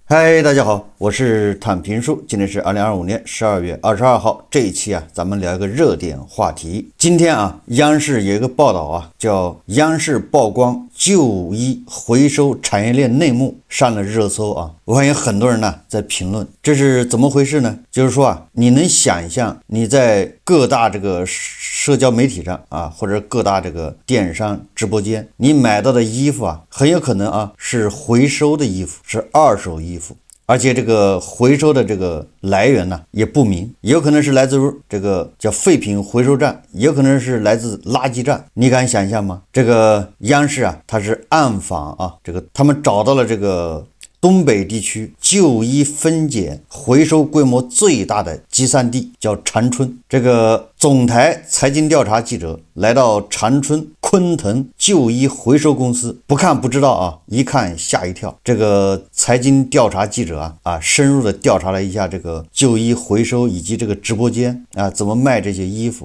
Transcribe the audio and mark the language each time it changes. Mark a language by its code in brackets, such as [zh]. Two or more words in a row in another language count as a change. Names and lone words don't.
[zh] 嗨，大家好，我是坦平叔，今天是2025年12月22號。這一期咱們聊一個熱點話題。今天央視有一個報道叫央視曝光舊衣回收產業鏈內幕，上了熱搜我看有很多人在評論，這是怎麼回事呢？就是說你能想象你在各大這個社交媒體上或者各大這個電商直播間，你買到的衣服很有可能是回收的衣服，是二手衣服。而且这个回收的这个来源呢也不明，也有可能是来自于这个叫废品回收站，也有可能是来自垃圾站。你敢想象吗？这个央视它是暗访这个他们找到了这个東北地區舊衣分揀回收規模最大的集散地，叫長春。這個總台財經調查記者來到長春昆騰舊衣回收公司，不看不知道一看嚇一跳。這個財經調查記者深入的調查了一下這個舊衣回收以及這個直播間怎麼賣這些衣服。